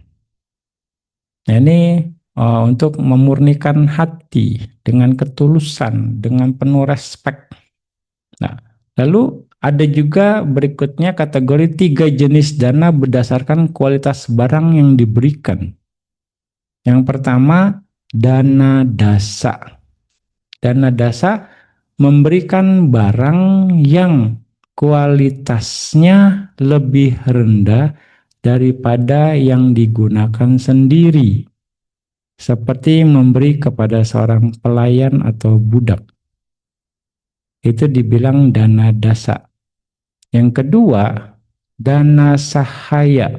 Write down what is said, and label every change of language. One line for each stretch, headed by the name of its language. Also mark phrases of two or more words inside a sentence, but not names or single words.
Indonesian: Nah, ini untuk memurnikan hati dengan ketulusan, dengan penuh respek. Nah, lalu ada juga berikutnya kategori 3 jenis dana berdasarkan kualitas barang yang diberikan. Yang pertama, dana dasa. Dana dasa memberikan barang yang kualitasnya lebih rendah daripada yang digunakan sendiri. Seperti memberi kepada seorang pelayan atau budak. Itu dibilang dana dasa. Yang kedua, dana sahaya.